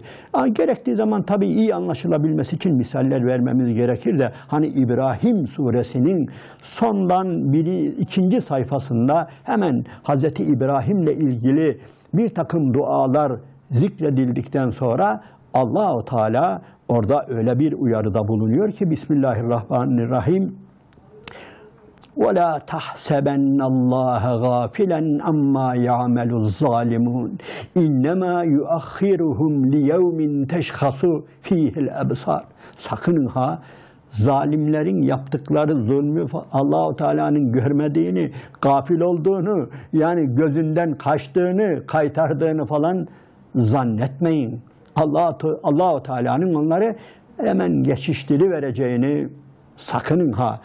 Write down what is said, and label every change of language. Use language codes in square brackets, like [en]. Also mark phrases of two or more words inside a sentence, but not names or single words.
[tr] Gerektiği zaman tabii iyi anlaşılabilmesi için misaller vermemiz gerekir de, hani İbrahim suresinin sondan ikinci sayfasında hemen Hazreti İbrahim'le ilgili bir takım dualar zikredildikten sonra Allah-u Teala orada öyle bir uyarıda bulunuyor ki Bismillahirrahmanirrahim. [ar] وَلَا تَحْسَبَنَّ اللّٰهَ غَافِلًا عَمَّا يَعْمَلُ الظَّالِمُونَ اِنَّمَا يُؤَخِّرُهُمْ لِيَوْمٍ تَشْخَصُ ف۪يهِ الْأَبْصَارِ. [tr] Sakının ha, zalimlerin yaptıkları zulmü Allah-u Teala'nın görmediğini, gafil olduğunu, yani gözünden kaçtığını, kaytardığını falan zannetmeyin. Allah-u Teala'nın onları hemen geçiştirivereceğini sakının ha.